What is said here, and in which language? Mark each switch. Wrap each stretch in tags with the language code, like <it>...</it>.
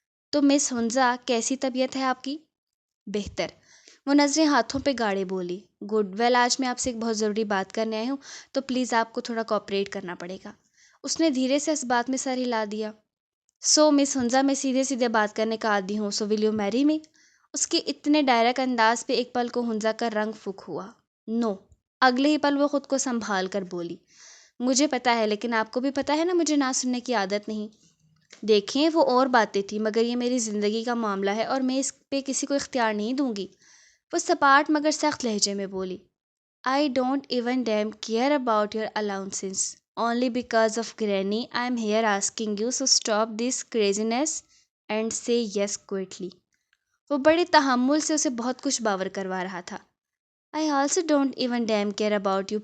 <ur>تو مس ہنزا، کیسی طبیعت ہے آپ کی؟ بہتر۔ وہ نظریں ہاتھوں پہ گاڑے بولی۔ گڈ، ویل آج میں آپ سے ایک بہت ضروری بات کرنے آئی ہوں، تو پلیز آپ کو تھوڑا کوآپریٹ کرنا پڑے گا۔ اس نے دھیرے سے اس بات میں سر ہلا دیا۔ سو مس ہنزا، میں سیدھے بات کرنے کا عادی ہوں،</ur> <en>So will you marry me?</en> <ur>اس کے اتنے ڈائریکٹ انداز پہ ایک پل کو ہنزا کا رنگ پھک ہوا۔ نو۔ اگلے ہی پل وہ خود کو سنبھال کر بولی، مجھے پتا ہے، لیکن آپ کو بھی پتا ہے نا مجھے نہ سننے کی عادت نہیں۔ دیکھیں، وہ اور باتیں تھیں، مگر یہ میری زندگی کا معاملہ ہے اور میں اس پہ کسی کو اختیار نہیں دوں گی۔ وہ سپاٹ مگر سخت لہجے میں بولی۔</ur> <en>I don't even damn care about your allowances. Only because of Granny, I'm here asking you, so stop this craziness and say yes quickly.</en> <ur>وہ بڑے تحمل سے اسے بہت کچھ باور کروا رہا تھا۔</ur> <en>I also don't even damn care about you.</en>